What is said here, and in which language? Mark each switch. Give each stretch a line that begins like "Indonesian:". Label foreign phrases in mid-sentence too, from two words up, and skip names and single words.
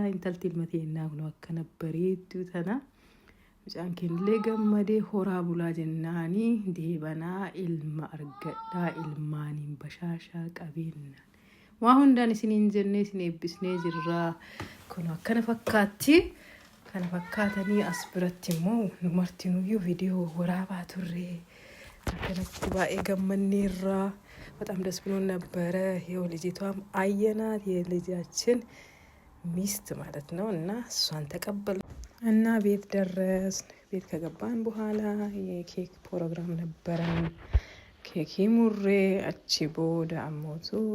Oromo: intalti ilma teenyaa kunoo akkana bareeddu tana mucaan keellee gammadee horaa bulaa jennaanii deebanaa ilma argadhaa ilmaaniin bashaashaa qabeennaan waa hundaan isiniin jennee isin eebbisnee jirraa kunoo akkana fakkaatti kana fakkaatanii as biratti immoo nu martinuyyuu viidiyoo waraabaa turre akkanatti baay'ee gammanneerraa
Amharic: በጣም ደስ ብሎን ነበረ ይኸው ልጅቷም አየናት የልጃችን ሚስት ማለት ነው እና እሷን ተቀበል እና ቤት ደረስን ቤት ከገባን በኋላ የኬክ ፕሮግራም ነበረን ኬክ ሙሬ አቺቦ ዳሞቱ